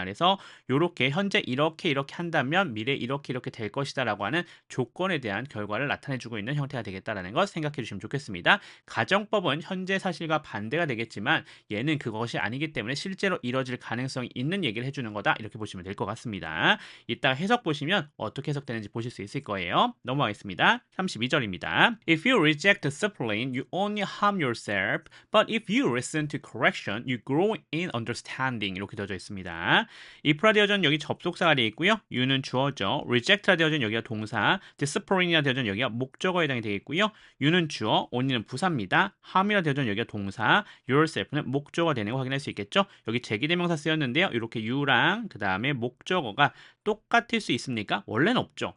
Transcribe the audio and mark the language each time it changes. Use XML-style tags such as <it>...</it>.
<ko>그래서 이렇게 현재 이렇게 한다면 미래 이렇게 될 것이다 라고 하는 조건에 대한 결과를 나타내주고 있는 형태가 되겠다라는 것 생각해 주시면 좋겠습니다. 가정법은 현재 사실과 반대가 되겠지만 얘는 그것이 아니기 때문에 실제로 이뤄질 가능성이 있는 얘기를 해주는 거다 이렇게 보시면 될 것 같습니다. 이따 해석 보시면 어떻게 해석되는지 보실 수 있을 거예요. 넘어가겠습니다. 32절입니다.</ko> <en>If you reject discipline, you only harm yourself. But if you listen to correction, you grow in understanding.</en> <ko>이렇게 되어져 있습니다. if라 되어진 여기 접속사가 되어 있고요. you는 주어죠. reject라 되어진 여기가 동사, discipline이라 되어진 여기가 목적어에 해당이 되겠고요. you는 주어, only는 부사입니다. harm이라 되어진 여기가 동사, yourself는 목적어가 되는 거 확인할 수 있겠죠. 여기 제기대명사 쓰였는데요. 이렇게 you랑 그 다음에 목적어가 똑같을 수 있습니까? 원래는 없죠.</ko>